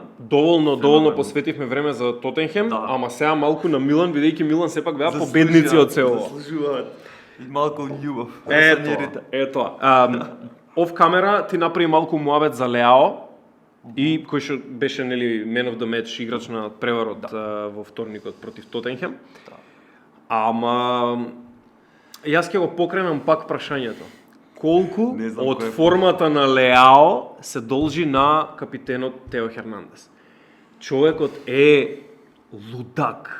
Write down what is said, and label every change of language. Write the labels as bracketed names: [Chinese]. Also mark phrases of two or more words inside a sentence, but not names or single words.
[Macedonian] Доволно посветивме време за Тотенхем, ама сега малку на Милан, бидејќи Милан сепак беа победници од се ова. Заслужуваат. И малку љубов. Ето. Оф камера ти направи малку муабет за Леао. и кој што беше нели [English] man of the match [Macedonian] играч на преварот во вторникот против Тотенхем. Да. Ама јас ќе го покренам пак прашањето. Колку Не знам од кој е формата на Леао се должи на капитенот Тео Хернандес? Човекот е лудак.